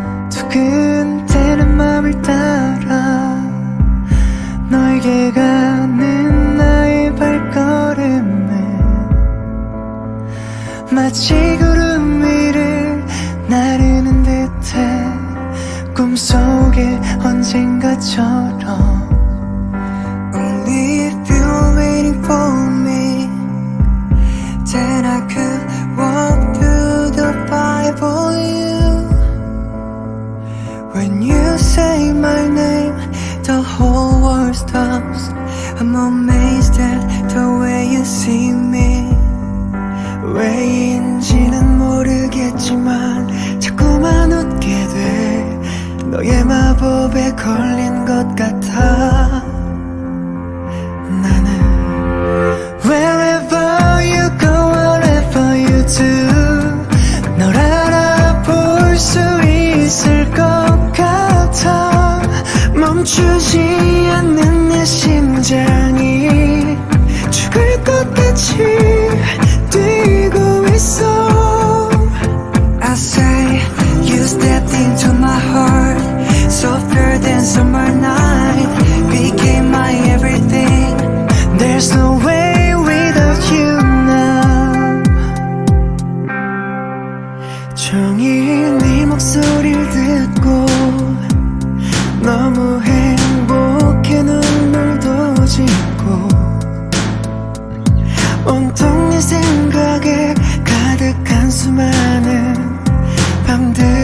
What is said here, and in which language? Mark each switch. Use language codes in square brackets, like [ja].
[ko] 두근대는 맘을 따라 너에게 가는 나의 발걸음은 마치 구름 위를 나르는 듯해. 꿈속에 언젠가처럼 [en] Only if you're waiting for me, then I could walk through the fire for you. When you say my name, the whole world stops. I'm amazed at the way you see me. [ko] 왜인지는 모르겠지만 자꾸만 웃게 돼. 너의 마법에 걸린 것 같아. 나는 [en] Wherever you go, whatever you do, [ko] 널 알아볼 수 있을 것 같아. 멈추지 않는 내 심장이 죽을 것 같이 뛰고 있어. [en] I say you stepped into my heart, softer than summer night, became my everything. There's no way without you now. [ko] 종일 네 목소리를 듣고 너무 행복해 눈물도 짓고 온통 네 생각에 가득한 수많은 밤들